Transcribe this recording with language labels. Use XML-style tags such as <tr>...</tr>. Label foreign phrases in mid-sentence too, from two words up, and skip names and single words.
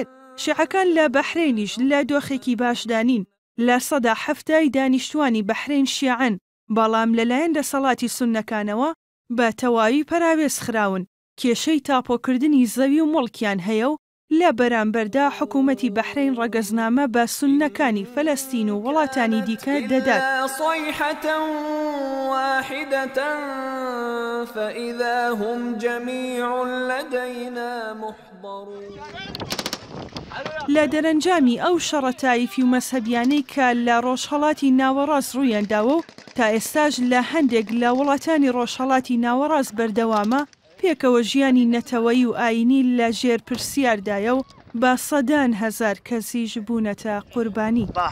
<ckb>شیعەکان لە بەحرینیش لە دۆخێکی باشدانین، لە 170 دانیشتوانی بەحرین شیعەن، بەڵام لەلایەن دەسەڵاتی سوننەکانەوە بە تەواوی پەراوێز خراون. کێشەی تاپۆکردنی زەوی و مڵکیان هەیە و لە بەرامبەردا حکوومەتی بەحرین ڕەگەزنامە بە سوننەکانی فەلەستین و وڵاتانی دیکە دەدات.</ckb> <ar>صيحة واحدة فإذا هم جميع لدينا محضرون.</ar> <ckb>لە دەرەنجامی ئەو شەڕەتایفی و مەسهەبیانەی کە لە ڕۆژهەڵاتی ناوەڕاست ڕوویانداوە و تا ئێستاش لە هەندێک لە وڵاتانی ڕۆژهەڵاتی ناوەڕاست بەردەوامە، پێکەوە ژیانی نەتەوەی و ئاینی لە ژێر پرسیاردایە و بە سەدان هەزار کەسیش بوونەتە قوربانی.</ckb>